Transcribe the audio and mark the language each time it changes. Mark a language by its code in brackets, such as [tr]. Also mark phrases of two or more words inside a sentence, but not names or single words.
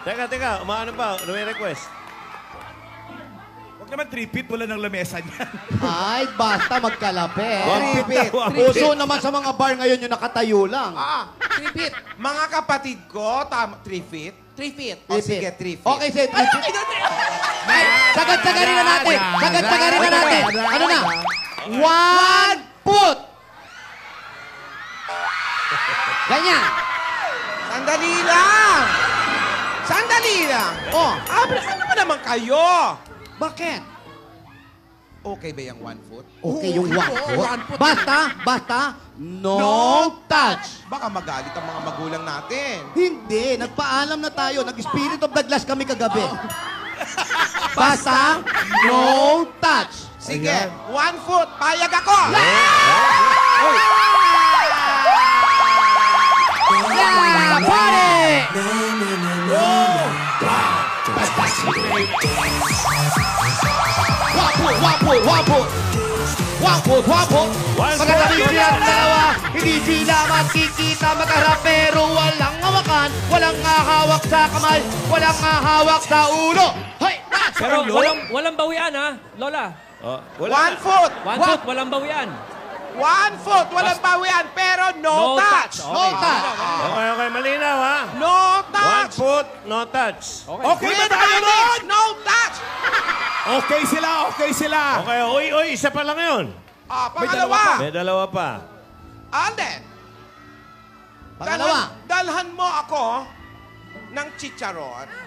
[tl] Teka, umaano pa? May request. Huwag naman 3 feet, wala ng lamesa niyan. Ay, basta magkalapit. 3 feet. Uso naman sa mga bar ngayon yung nakatayo lang. 3 feet. Mga kapatid ko, 3 feet. 3 feet. O sige, 3 feet. [en] Okay, say 3 feet. [tl] Sagad-sagarin na natin. Sagad-sagarin na natin. Ano na? 1 foot. Ganyan. Sandali lang. Sandali lang. Oh, Ano ba naman kayo? bakit? Okay ba yung 1 foot? Okay yung 1 foot. Basta, [en] no touch. [tl] Baka magalit ang mga magulang natin. Hindi, nagpaalam na tayo. Nag- [en] spirit of the glass [tl] kami kagabi. Basta, [en] no touch. [tl] Sige, 1 foot. Payag ako. [en] Yeah, party! [tl] Wapot. Magkatabi silang dalawa, hindi sila magkikita magharap pero walang hawakan, walang hahawak sa kamay, walang hahawak sa ulo. Hoy! Pero walang bawian, ha? Lola. 1 foot. 1 foot, walang bawian. 1 foot. Walang bawian, pero [en] no touch. No touch. [tl] Okay, malinaw ha? [en] No 1 touch. foot, no touch. [tl] Okay ba tayo nun? [en] No touch. [tl] Okay sila. Okay, uy, isa pa lang yun. Pangalawa. May dalawa pa. Alden. Pangalawa. Dalhan mo ako ng chicharon.